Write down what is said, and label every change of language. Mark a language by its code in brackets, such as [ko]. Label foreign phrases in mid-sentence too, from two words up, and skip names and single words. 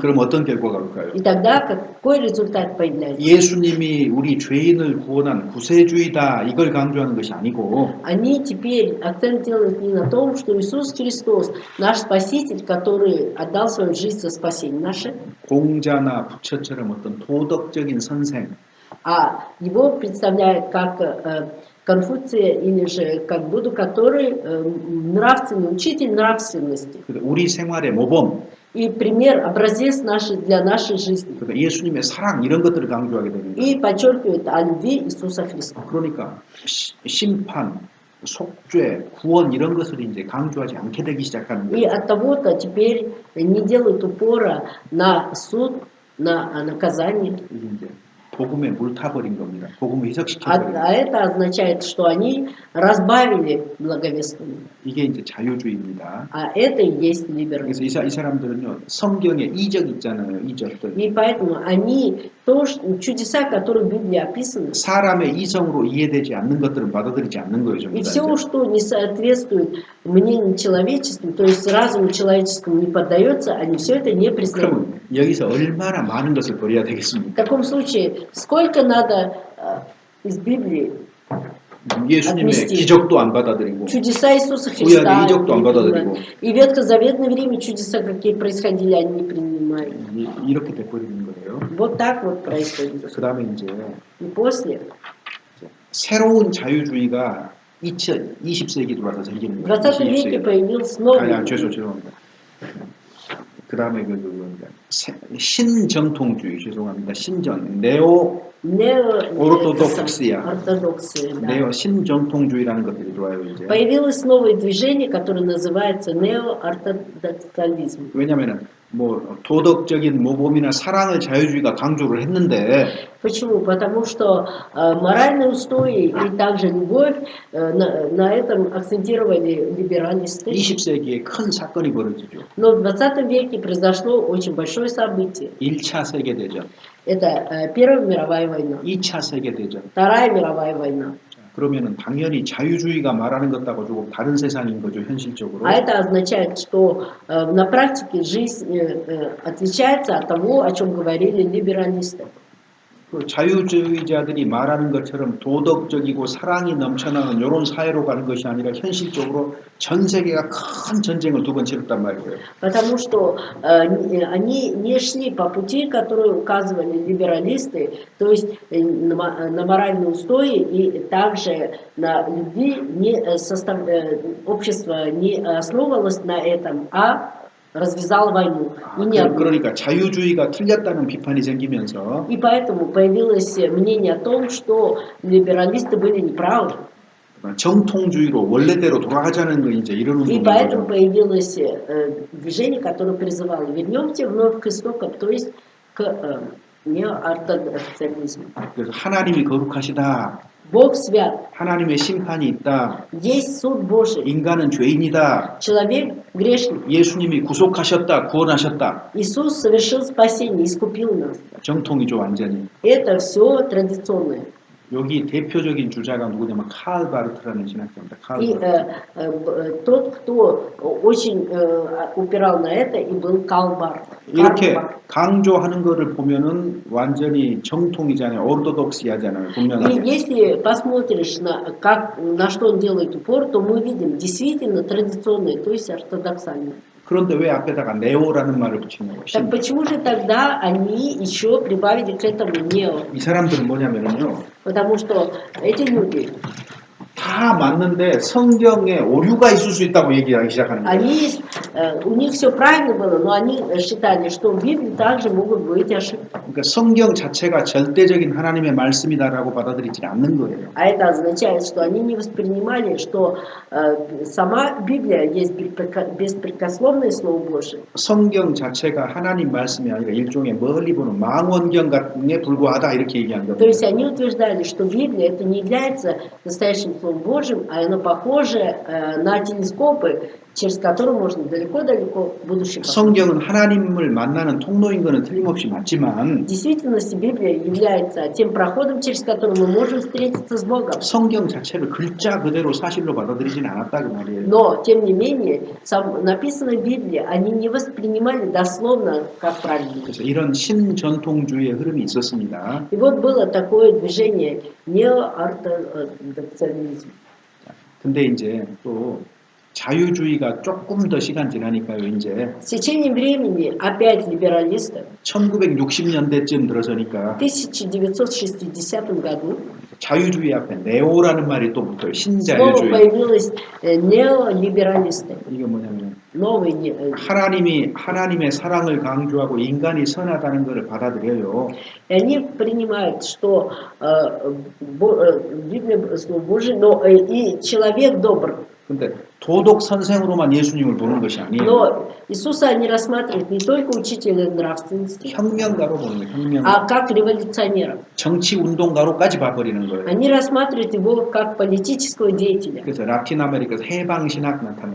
[ko] 그럼 어떤 결과가 올까요? [ru] И тогда какой результат появляется? [ko] 예수님이 우리 죄인을 구원한 구세주이다 이걸 강조하는 것이 아니고 [ru] Они теперь акцент делают не на том, что Иисус Христос наш Спаситель, который отдал свою жизнь за спасение наше, [ko] 공자나 부처처럼 어떤 도덕적인 선생, [ru] а его представляют как Конфуция или же как Будду, который нравственный, учитель нравственности. [ko] 우리 생활의 모범, [ru] И пример, образец для нашей жизни. [ko] 예수님의 사랑 이런 것들을 강조하게 되는 거예요. [ru] И подчеркивает о любви Иисуса Христа. [ko] 그러니까 심판, 속죄, 구원 이런 것을 이제 강조하지 않게 되기 시작하는 [ru] И [ko] 거예요. [ru] от того-то теперь не делают упора на суд, на наказание. [ko] 이게 이제 복음에 물 타버린 겁니다. 복음을 [ru] А [ko] 희석시켜버린 거예요. [ru] это означает, что они разбавили благовествование. [ko] 이게 이제 자유주의입니다. [ru] А это и есть [ko] 그래서 [ru] либерализм. [ko] 이 사람들은요, 성경에 이적 있잖아요, 이적들. [ru] И поэтому они, чудеса, которые в Библии описаны, [ko] 사람의 이성으로 이해되지 않는 것들은 받아들이지 않는 거예요, 전부 [ru] и [ko] 다. [ru] все, [ko] 이제. [ru] что не соответствует мнению человеческому, то есть разуму человеческому не поддается, они все это не признают. [ko] 그러면 여기서 얼마나 많은 것을 버려야 [ru] В [ko] 되겠습니까? [ru] таком случае, сколько надо из Библии [ko] 예수님의 [ru] отместить. [ko] 기적도 안 받아들이고 [ru] Чудеса Иисуса Христа, [ko] 구약의 이적도 안 받아들이고 [ru] и в ветхозаветное время чудеса, какие происходили, они не принимают. [ko] 이렇게 돼버리는 거예요. [ru] Вот так вот происходит. [ko] 그 다음에 이제 [ru] И после, [ko] 새로운 자유주의가 20세기 들어와서 생기는 [ru] в [ko] 거예요. [ru] 20 веке появился новый. [ko] 죄송합니다. 그 다음에 신정통주의, 죄송합니다. [ru] Нео-ортодоксия. [ko] 네오 신정통주의라는 것들이 들어와요, 이제. [ru] Появилось новое движение, которое называется неоортодоксализм. [ko] 왜냐면은 도덕적인 모범이나 사랑을 자유주의가 강조를 했는데 [ru] Почему? Потому что моральные устои и также любовь на этом акцентировали либералисты. [ko] 20세기에 큰 사건이 벌어지죠. [ru] Но в 20 веке произошло очень большое событие. [ko] 1차 세계대전, [ru] Это Первая мировая война, [ko] 2차 세계대전. [ru] Вторая мировая война. [ko] 그러면은 당연히 자유주의가 말하는 것하고 조금 다른 세상인 거죠, 현실적으로. [ru] А это означает, что на практике жизнь отличается от того, о чем говорили либералисты. [ko] 그 자유주의자들이 말하는 것처럼 도덕적이고 사랑이 넘쳐나는 이런 사회로 가는 것이 아니라 현실적으로 전 세계가 큰 전쟁을 두 번 치렀단 말이에요. [ru] Потому что они не шли по пути, который указывали либералисты, то есть на моральные устои и также на любви. Общество не основывалось на этом, а развязало войну. [ko] 그러니까 자유주의가 틀렸다는 비판이 생기면서 [ru] И поэтому появилось мнение о том, что либералисты были неправы. [ko] 정통주의로 원래대로 돌아가자는 거 이제 이런 [ru] И [ko] 운동인 [ru] поэтому [ko] 거죠. [ru] появилось движение, которое призывало вернемте вновь к истокам, то есть к неортодоксализму. [ko] 그래서 하나님이 거룩하시다. [ru] Бог свят. [ko] 하나님의 심판이 있다. [ru] Есть суд Божий. [ko] 인간은 죄인이다. [ru] Человек грешник. [ko] 예수님이 구속하셨다. 구원하셨다. [ru] Иисус совершил спасение, искупил нас. [ko] 정통이죠, 완전히. [ru] Это все традиционное. [ko] 여기 대표적인 주자가 누구냐면 칼 바르트라는 신학자입니다. 칼 [ru] И [ko] 바르트. [ru] тот, кто очень упирал на это, и был Карл Барт. [ko] 이렇게 강조하는 거를 보면은 완전히 정통이잖아요. 오르토독시하잖아요. [ru] И [ko] 분명하게. [ru] если посмотришь на что он делает упор, то мы видим действительно традиционное, то есть ортодоксальное. [ko] 그런데 왜 앞에다가 네오라는 말을 붙이냐고. [ru] Так почему же тогда они еще прибавили к этому нео? [ko] 이 사람들은 뭐냐면요. [ru] Потому что эти люди, [ko] 다 맞는데 성경에 오류가 있을 수 있다고 얘기하기 시작하는 거예요. [ru] у них все правильно было, но они считали, что в Библии также могут быть ошибки. [ko] 그러니까 성경 자체가 절대적인 하나님의 말씀이다라고 받아들이지 않는 거예요. [ru] А это означает, что они не воспринимали, что сама Библия есть беспрекословное Слово Божие. [ko] 성경 자체가 하나님 말씀이 아니라 일종의 멀리 보는 망원경 같은 게 불과하다 이렇게 얘기한 [ru] То [ko] 겁니다. [ru] есть они утверждали, что Библия это не является настоящим Словом Божьим, а оно похоже на телескопы, через которые можно далеко-далеко в будущее посмотреть. [ko] 성경은 하나님을 만나는 통로인 거는 틀림없이 맞지만 [ru] В действительности Библия является тем проходом, через который мы можем встретиться с Богом. [ko] 성경 자체를 글자 그대로 사실로 받아들이지는 않았다 그 말이에요. [ru] Но, тем не менее, написанное в Библии они не воспринимали дословно, как правильно. [ko] 그래서 이런 신전통주의의 흐름이 있었습니다. [ru] И вот было такое движение неортодоксализм. [ko] 근데 이제 또 자유주의가 조금 더 시간 지나니까요. 이제 [ru] С течением времени опять либералисты [ko] 1960년대쯤 들어서니까 [ru] в 1960 году [ko] 자유주의 앞에 네오라는 말이 또 붙어요. [ru] снова [ko] 신자유주의. [ru] появилось неолибералисты. [ko] 이게 뭐냐면 [ru] Новые [ko] 하나님의 사랑을 강조하고 인간이 선하다는 것을 받아들여요. [ru] И они принимают, что Библия Слово Божие, но и человек добр. [ko] 근데 도덕 선생으로만 예수님을 보는 것이 아니에요. [ru] Но Иисуса они рассматривают не только учителя нравственности, [ko] 혁명가로 보는 거예요. 혁명가. [ru] а как революционера. [ko] 정치 운동가로까지 봐버리는 거예요. [ru] Они рассматривают его как политического деятеля. [ko] 그래서 라틴 아메리카에서 해방신학 나타나요.